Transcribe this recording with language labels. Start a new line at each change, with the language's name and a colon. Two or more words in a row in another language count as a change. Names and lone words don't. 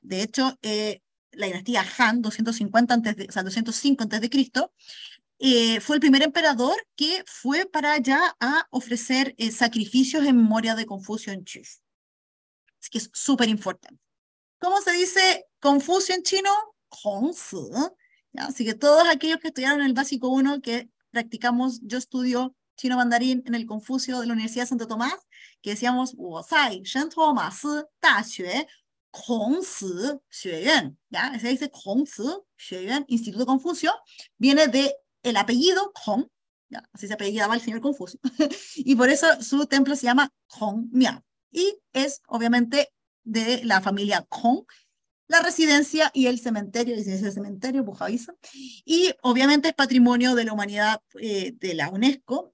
Spanish: De hecho, la dinastía Han, 205 antes de Cristo, fue el primer emperador que fue para allá a ofrecer sacrificios en memoria de Confucio en China. Así que es súper importante. ¿Cómo se dice Confucio en chino? Hongzi. Así que todos aquellos que estudiaron en el básico 1, que practicamos, yo estudio chino mandarín en el Confucio de la Universidad de Santo Tomás, que decíamos,
Chinese: 我在圣托马斯大学孔子学院,
Spanish: ¿ya? Se dice 孔子学院, Instituto Confucio, viene de el apellido Kong, ¿ya? Así se apellidaba el señor Confucio, y por eso su templo se llama Kong Miao, y es obviamente de la familia Kong, la residencia y el cementerio, Bujaviza, y obviamente es patrimonio de la humanidad de la UNESCO.